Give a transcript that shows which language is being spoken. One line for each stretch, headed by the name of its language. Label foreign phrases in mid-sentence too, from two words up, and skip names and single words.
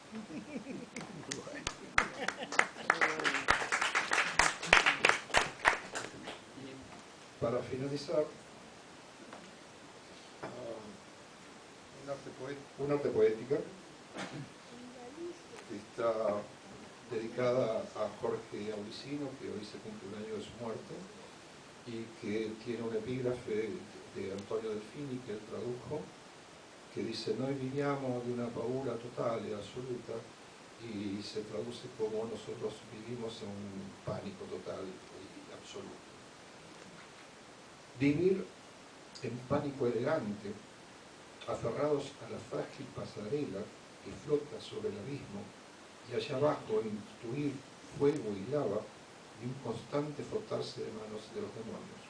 Spanish: Y para finalizar, un arte poética que está dedicada a Jorge Aulicino, que hoy se cumple un año de su muerte, y que tiene un epígrafe de Antonio Delfini que él tradujo, que dice:
Italian: noi viviamo di una paura totale e assoluta,
Spanish: y se traduce como nosotros vivimos en un pánico total y absoluto. Vivir en pánico elegante, aferrados a la frágil pasarela que flota sobre el abismo, y allá abajo intuir fuego y lava y un constante frotarse de manos de los demonios.